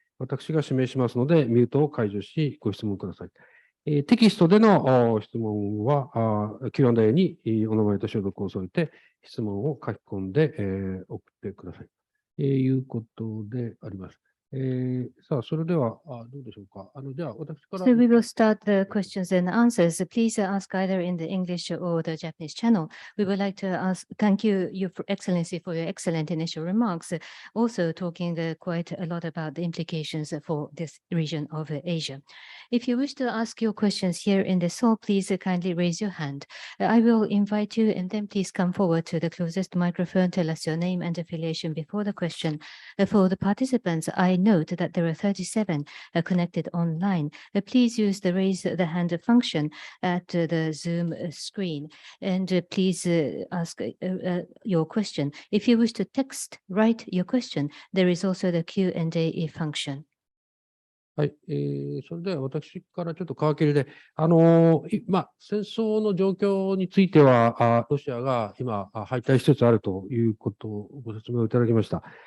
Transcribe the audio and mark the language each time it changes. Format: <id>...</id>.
<ja>私が指名しますので、ミュートを解除し、ご質問ください。テキストでの質問は、Q&A にお名前と所属を添えて、質問を書き込んで、送ってください。いうことであります。さあ、それでは、どうでしょうか。じゃあ、私から。</ja> <en>So we will start the questions and answers. Please ask either in the English or the Japanese channel. We would like to thank you, Your Excellency, for your excellent initial remarks. Also talking quite a lot about the implications for this region of Asia. If you wish to ask your questions here in the hall, please kindly raise your hand. I will invite you and then please come forward to the closest microphone, tell us your name and affiliation before the question. For the participants, I note that there are 37 connected online. Please use the raise the hand function at the Zoom screen and please ask your question. If you wish to write your question, there is also the Q&A function.</en> <ja>はい、それでは私からちょっと皮切りで、戦争の状況については、ロシアが今、敗退しつつあるということをご説明をいただきました。</ja>